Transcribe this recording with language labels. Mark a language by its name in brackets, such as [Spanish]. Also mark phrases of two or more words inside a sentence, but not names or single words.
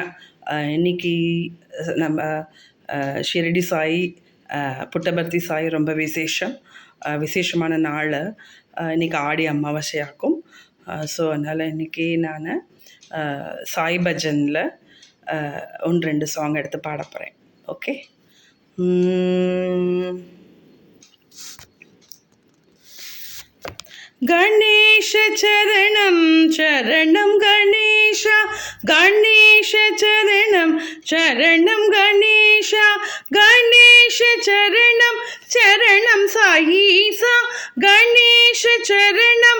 [Tamil] இன்றைக்கி நம்ம ஷிரடி சாய், புட்டபர்த்தி சாய் ரொம்ப விசேஷமான நாள். இன்றைக்கி ஆடி அமாவாசையாக்கும். ஸோ அதனால் இன்றைக்கி நான் சாய் பஜனில் 1-2 சாங் எடுத்து பாட போகிறேன். ஓகே. [Sanskrit] गणेश चरणं चरणं गणेश, गणेश चरणं चरणं गणेश, गणेश चरणं चरणं साईसा, गणेश चरणं